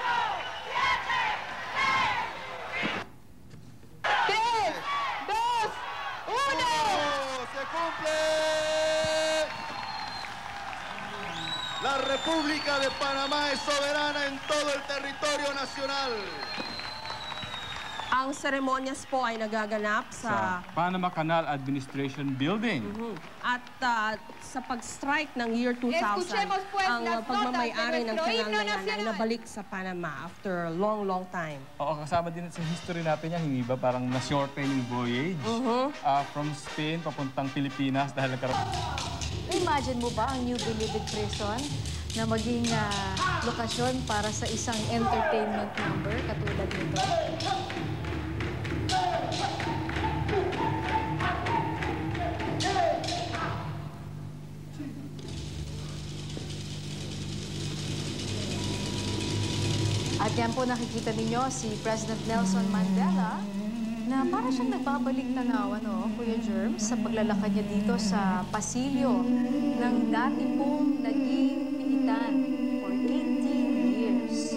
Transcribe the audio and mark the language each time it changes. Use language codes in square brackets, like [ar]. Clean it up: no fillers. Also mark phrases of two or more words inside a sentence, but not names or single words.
[es] 3, 2, 1. ¡Se cumple! La República de Panamá es soberana en todo el territorio nacional. [tl] Ang seremonyas po ay nagaganap sa sa Panama Canal Administration Building. at sa pag-strike ng year 2000, [es] Escuchemos pues [tl] ang [es] las [tl] pagmamayari ng [es] notas de [tl] kanal [es] nuestro [tl] na yan [es] himno [tl] ay [es] nacional. [tl] nabalik sa Panama [en] after a long, long time. [tl] Oo, kasama din sa history natin yan, hindi ba? Parang na-shorten yung [en] voyage from Spain [tl] papuntang Pilipinas dahil nagkaroon. Imagine mo ba ang New Bilibid Prison na maging lokasyon para sa isang [en] entertainment number [tl] katulad nito? At yan po nakikita ninyo si President Nelson Mandela na para siyang nagbabalik tanaw, Kuya Germ, sa paglalakad niya dito sa pasilyo ng dati pong naging pilitan [en] for 18 years.